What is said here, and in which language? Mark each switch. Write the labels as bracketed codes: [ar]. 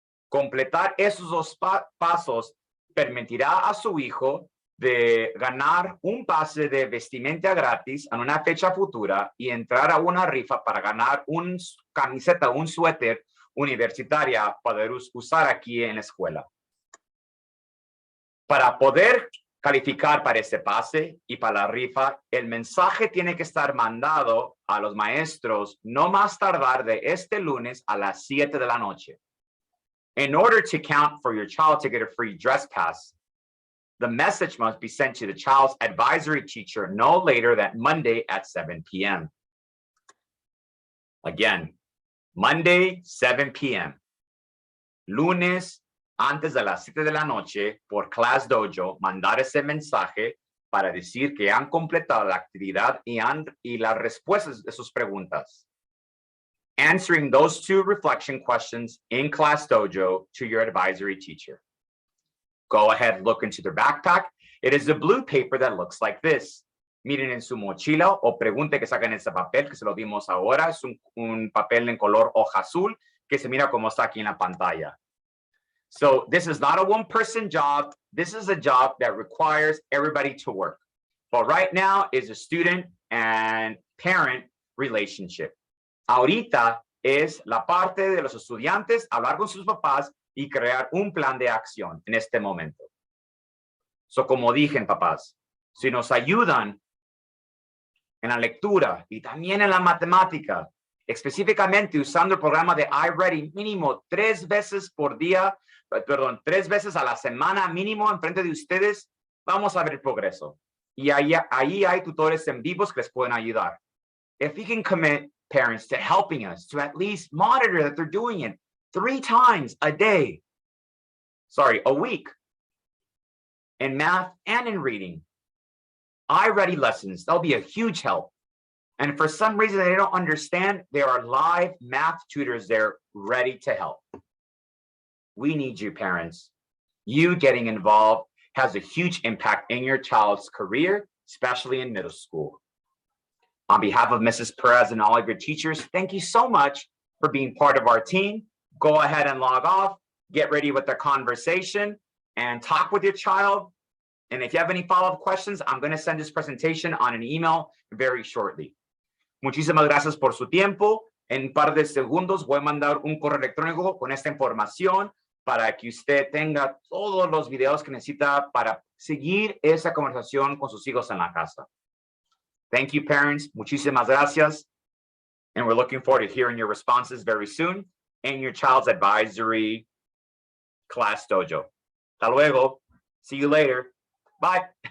[es] Completar esos 2 pasos permitirá a su hijo de ganar un pase de vestimenta gratis en una fecha futura y entrar a una rifa para ganar una camiseta, un suéter universitaria para usar aquí en la escuela. Para poder calificar para ese pase y para la rifa, el mensaje tiene que estar mandado a los maestros no más tardar de este lunes a las 7 de la noche. [en] In order to count for your child to get a free dress pass, the message must be sent to the child's advisory teacher no later than Monday at 7 p.m. Again, Monday, 7 p.m. [es] Lunes, antes de las 7 de la noche, por Class Dojo, mandar ese mensaje para decir que han completado la actividad y las respuestas de sus preguntas. [en] Answering those 2 reflection questions in Class Dojo to your advisory teacher. Go ahead, look into their backpack. It is a blue paper that looks like this. [es] Miren en su mochila o pregunte que saquen ese papel que se lo dimos ahora. Es un papel en color hoja azul que se mira como está aquí en la pantalla. [en] So this is not a one-person job. This is a job that requires everybody to work. But right now is a student and parent relationship. [es] Ahorita es la parte de los estudiantes hablar con sus papás y crear un plan de acción en este momento. [en] So, [es] como dije, papás, si nos ayudan en la lectura y también en la matemática, específicamente usando el programa de iReady mínimo 3 veces por día, 3 veces a la semana mínimo enfrente de ustedes, vamos a ver progreso. Y ahí hay tutores en vivos que les pueden ayudar. [en] If you can commit parents to helping us to at least monitor that they're doing it 3 times a week, in math and in reading, iReady lessons, they'll be a huge help. And for some reason they don't understand, there are live math tutors there ready to help. We need you, parents. You getting involved has a huge impact in your child's career, especially in middle school. On behalf of Mrs. Perez and all of your teachers, thank you so much for being part of our team. Go ahead and log off, get ready with the conversation, and talk with your child. And if you have any follow-up questions, I'm going to send this presentation on an email very shortly. [es] Muchísimas gracias por su tiempo. En un par de segundos voy a mandar un correo electrónico con esta información para que usted tenga todos los videos que necesita para seguir esa conversación con sus hijos en la casa. [en] Thank you, parents. [es] Muchísimas gracias. [en] And we're looking forward to hearing your responses very soon in your child's advisory Class Dojo. [es] Hasta luego. [en] See you later. Bye.